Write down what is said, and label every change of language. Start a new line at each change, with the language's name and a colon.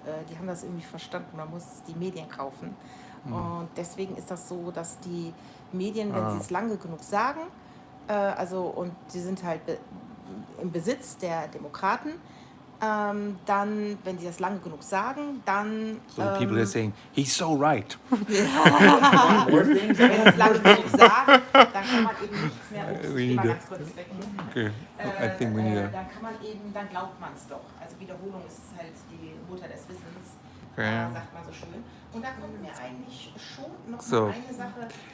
German: Die haben das irgendwie verstanden, man muss die Medien kaufen. Und deswegen ist das so, dass die Medien, wenn sie es lange genug sagen, und sie sind halt im Besitz der Demokraten, dann, wenn sie das lange genug sagen, dann...
English: So people are saying, he's so right.
German: Wenn sie es lange genug sagen, dann kann man eben nichts mehr... mal ganz kurz weg.
English: Okay. I think we need
German: dann kann man eben, dann glaubt man es doch. Also Wiederholung ist halt die Mutter des Wissens, sagt man so schön. Und da kommt mir eigentlich schon noch eine Sache.